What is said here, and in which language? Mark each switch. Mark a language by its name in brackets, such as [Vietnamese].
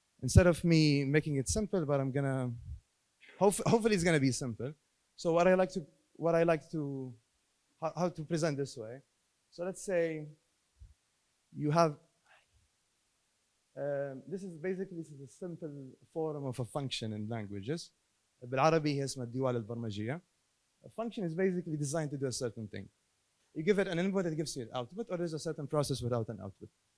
[English] Instead of me making it simple, but I'm gonna hopefully it's gonna be simple. So what I like to how to present this way. So let's say you have this is a simple form of a function in languages. [Arabic] بالعربي هي اسمها الديوال البرمجية. [English] A function is basically designed to do a certain thing. You give it an input, it gives you an output, or there's a certain process without an output.